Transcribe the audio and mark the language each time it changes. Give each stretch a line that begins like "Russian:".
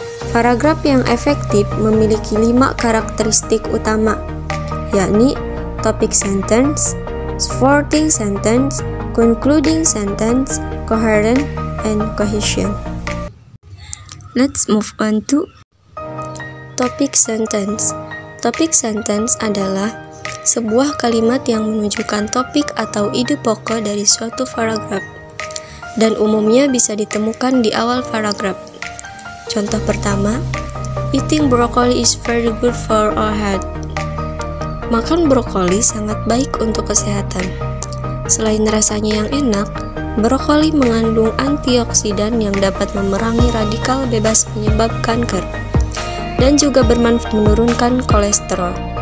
Indonesian: Paragraf yang efektif memiliki 5 karakteristik utama, yakni topic sentence, supporting sentence, concluding sentence, coherent, and cohesion.
English: Let's move on to topic sentence.
Indonesian: Topic sentence adalah sebuah kalimat yang menunjukkan topik atau ide pokok dari suatu paragraf, dan umumnya bisa ditemukan di awal paragraf. Contoh pertama,
English: eating broccoli is very good for our health.
Indonesian: Makan brokoli sangat baik untuk kesehatan. Selain rasanya yang enak, brokoli mengandung antioksidan yang dapat memerangi radikal bebas penyebab kanker dan juga bermanfaat menurunkan kolesterol.